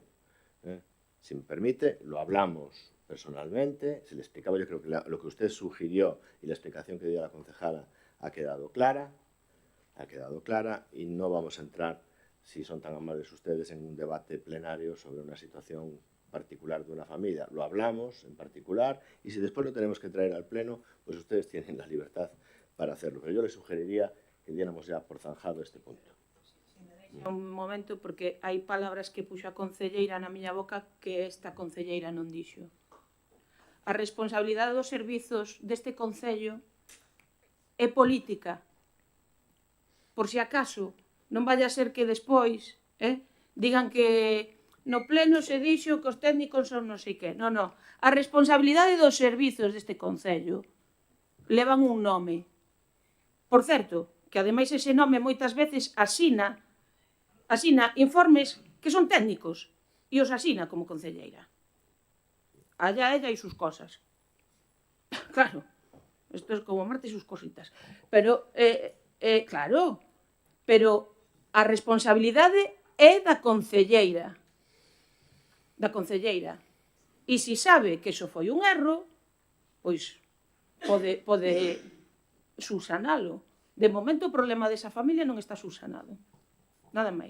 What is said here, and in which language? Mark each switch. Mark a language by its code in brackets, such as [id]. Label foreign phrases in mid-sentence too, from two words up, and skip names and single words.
[es] Si me permite, lo hablamos personalmente, se le explicaba, yo creo que lo que usted sugirió y la explicación que dio la concejala ha quedado clara y no vamos a entrar, si son tan amables ustedes, en un debate plenario sobre una situación particular de una familia. Lo hablamos en particular y si después lo tenemos que traer al pleno, pues ustedes tienen la libertad para hacerlo. Pero yo les sugeriría que diéramos ya por zanjado este punto. [gl] Un momento, porque hai palabras que puxo a concelleira na miña boca que esta concelleira non dixo. A responsabilidade dos servizos deste concello é política. Por si acaso, non [es] vaya a ser [gl] que despois digan que no pleno se dixo que os técnicos son non sei que. Non. A responsabilidade dos servizos deste concello levan un nome. Por certo, que ademais ese nome moitas veces asina informes que son técnicos e os asina como concelleira. [es] Allá ella e sus cosas. Claro, esto es como Marta y sus cositas. [gl] Pero, claro, pero a responsabilidade é da concelleira. E se sabe que iso foi un erro, pois pode subsanalo. De momento o problema desa familia non está subsanado. Nada máis.